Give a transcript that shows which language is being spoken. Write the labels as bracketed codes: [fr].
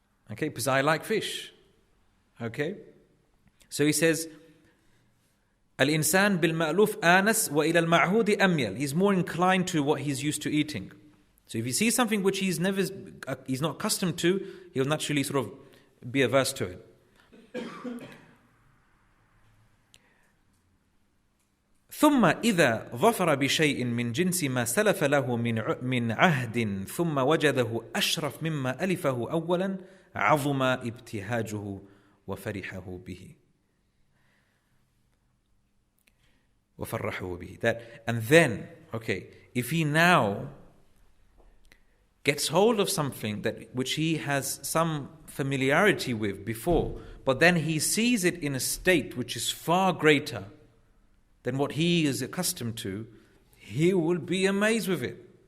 [en] Okay, because I like fish. Okay? So he says, [ar] Al-insan bil-ma'luf anas wa ila al-ma'hudi amyal. [en] He's more inclined to what he's used to eating. So if he sees something which he's not accustomed to, he'll naturally sort of be averse to it. [ar] ثم إذا ظفر بشيء من جنس ما سلف له من عهد ثم وجده أشرف مما ألفه أولا عظم ابتهاجه وفرحه به. وفرحه به. [en] And then, if he now gets hold of something which he has some familiarity with before, but then he sees it in a state which is far greater than what he is accustomed to, he will be amazed with it.